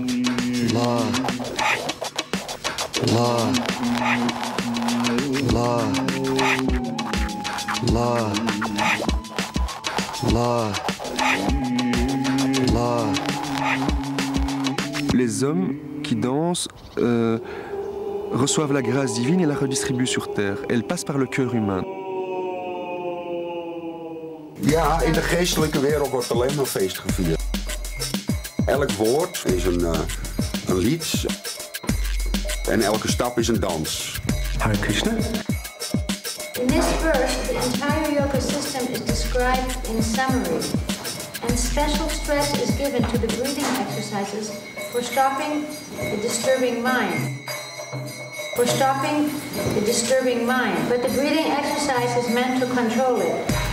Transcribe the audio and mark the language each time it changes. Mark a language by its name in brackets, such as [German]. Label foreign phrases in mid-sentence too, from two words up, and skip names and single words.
[Arabic] Allah, Allah, Allah, Allah, Allah, Allah. [French] Les hommes qui dansent reçoivent la grâce divine et la redistribuent sur terre. Elle passe par le cœur humain. [Dutch] Ja, in de geestelijke wereld wordt alleen maar feest gevierd. Elk woord is een lied en elke stap is een dans. [Sanskrit] Hare Krishna. [English] In this verse, the entire yoga system is described in summary, and special stress is given to the breathing exercises for stopping the disturbing mind. For stopping the disturbing mind, but the breathing exercise is meant to control it.